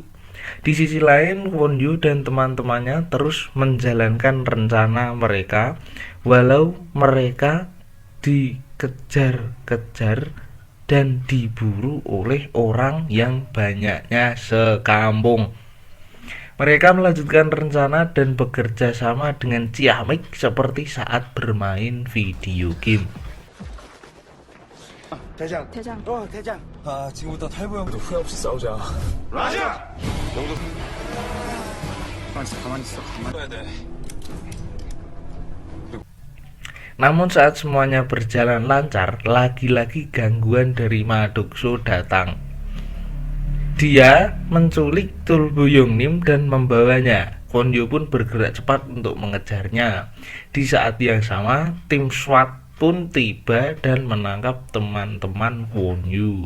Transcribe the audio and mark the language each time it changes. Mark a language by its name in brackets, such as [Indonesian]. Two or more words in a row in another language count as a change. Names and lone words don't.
[Indonesian] Di sisi lain, Kwon Yu dan teman-temannya terus menjalankan rencana mereka walau mereka dikejar-kejar dan diburu oleh orang yang banyaknya sekampung. Mereka melanjutkan rencana dan bekerja sama dengan ciamik seperti saat bermain video game. [Korean] 대장. 대장. 지금부터 탈부 형도 후회 없이 싸우자. 라자. 영도 가만히 있어. 해야 돼. [Indonesian] Namun saat semuanya berjalan lancar, lagi-lagi gangguan dari Madukso datang. Dia menculik Tul Buyongnim dan membawanya. Kwon Yu pun bergerak cepat untuk mengejarnya. Di saat yang sama, tim SWAT pun tiba dan menangkap teman-teman Kwon Yu.